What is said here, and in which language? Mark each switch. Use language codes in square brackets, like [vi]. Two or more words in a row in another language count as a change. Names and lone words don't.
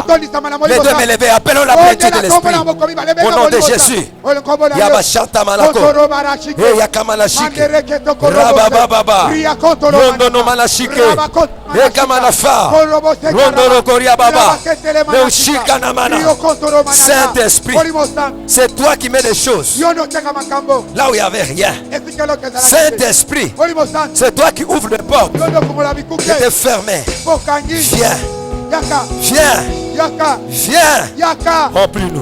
[fr] Les deux mains levées. Appelons la plénitude de l'Esprit. Au nom de Jésus. Yabashata malako. Et yakamalashike. Rabababa. Yondono malashike. Et kamanafa. Yondono koriababa. Neushika namana. Saint-Esprit, c'est toi qui mets des choses là où il n'y avait rien. Saint-Esprit, c'est toi qui ouvres les portes qui étaient fermées. Viens, viens, viens. Remplis-nous.